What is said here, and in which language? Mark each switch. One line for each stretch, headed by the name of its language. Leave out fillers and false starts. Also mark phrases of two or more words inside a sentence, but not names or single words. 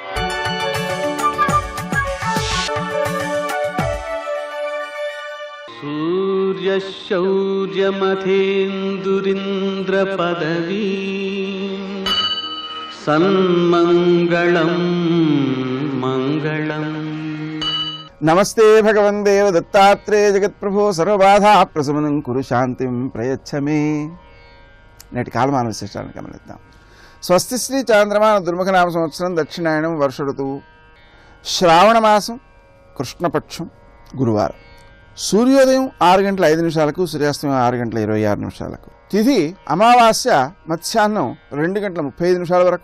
Sanskrit: सूर्यशौर्यमथेन्दुरिन्द्रपदवी सन्मङ्गलं मङ्गलम्। नमस्ते भगवन् देव दत्तात्रेय जगत्प्रभो सर्वबाधा प्रशमनं कुरु शांतिं प्रयच्छ मे।
Telugu: నేటి కాలమాన విశేషాలను గమనిద్దాం. స్వస్తి శ్రీ చాంద్రమాన దుర్ముఖనామ సంవత్సరం దక్షిణాయనం వర్ష ఋతువు శ్రావణ మాసం కృష్ణపక్షం గురువారం. సూర్యోదయం 6:05 సూర్యాస్తమయం 6:26 తిథి అమావాస్య మధ్యాహ్నం 2:35 వరకు.